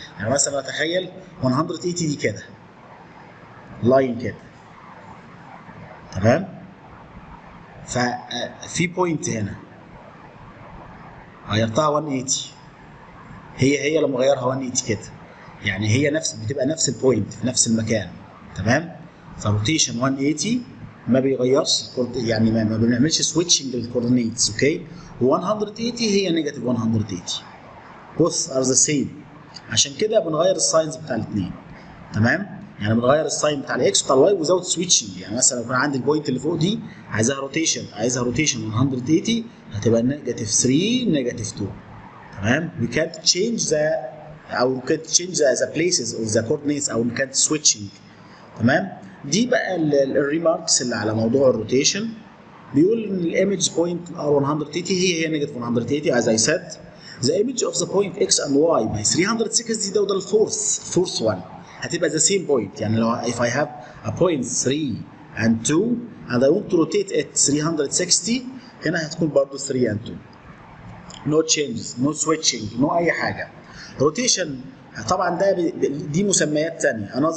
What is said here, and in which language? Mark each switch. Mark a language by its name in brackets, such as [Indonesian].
[Arabic] يعني مثلا اتخيل 180 دي كده لاين كده، تمام؟ ففي بوينت هنا غيرتها 180، هي لما غيرها 180 كده، يعني هي بتبقى نفس البوينت في نفس المكان، تمام؟ فروتيشن 180 ما بيغيرش يعني ما بنعملش سويتشنج للكوردينيتس. اوكي، 180 هي نيجاتيف 180 [English] both are the same. [Arabic] عشان كده بنغير الساينز بتاع الاثنين. تمام، يعني بنغير الساين بتاع الاكس بتاع الواي وزاوت سويتشنج. يعني مثلا لو كان عندي البوينت اللي فوق دي عايزها روتيشن 180 هتبقى نيجاتيف 3 نيجاتيف 2. [English] تمام، we can't change the او we can't change the places of the coordinates او we can't switching. [Arabic] تمام، دي بقى الريماركس اللي على موضوع الروتيشن. بيقول ان الايمج بوينت ار 180 هي نيجاتيف 180 [English] as I said. The image of the point x and y by 360 [Arabic] ده وده الفورث [English] one هتبقى the same point. يعني لو if I have a point 3 and 2 and I want to rotate it 360 [Arabic] هنا هتكون برضه [English] 3 and 2. No changes, no switching, no [Arabic] أي حاجة. rotation طبعا ده دي مسميات ثانية.